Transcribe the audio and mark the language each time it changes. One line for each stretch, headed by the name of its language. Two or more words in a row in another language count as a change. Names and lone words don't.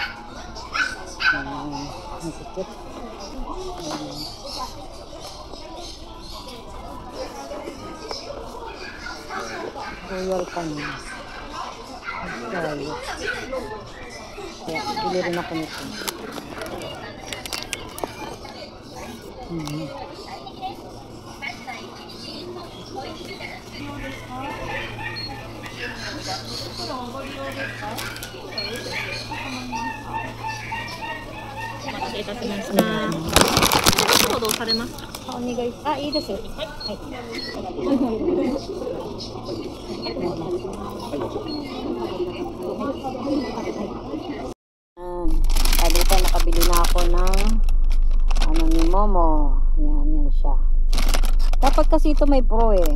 Filipino: Ang sikit. Royal Canin. Kaya bili rin ako nito.
Japanese: Ah, いいですよ。
Filipino: はい。Dito nakabili na ako ng ano ni Momo. Yan siya. Dapat kasi ito may pro eh.